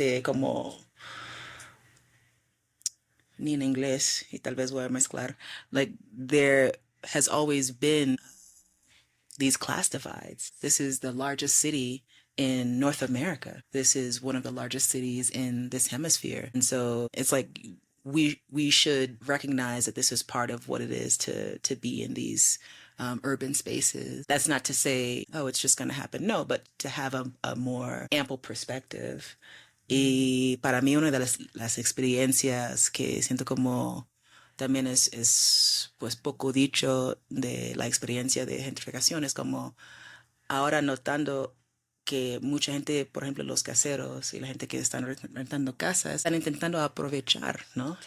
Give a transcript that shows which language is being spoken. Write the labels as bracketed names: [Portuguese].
[Spanish] Como, ni en inglés, y tal vez voy a mezclar, [English] like there has always been these class divides. This is the largest city in North America. This is one of the largest cities in this hemisphere. And so it's like we should recognize that this is part of what it is to be in these urban spaces. That's not to say, oh, it's just going to happen. No, but to have a more ample perspective. [Spanish] Y para mí una de las experiencias que siento como también es pues poco dicho de la experiencia de gentrificación es como ahora notando que mucha gente, por ejemplo, los caseros y la gente que están rentando casas, están intentando aprovechar, ¿no?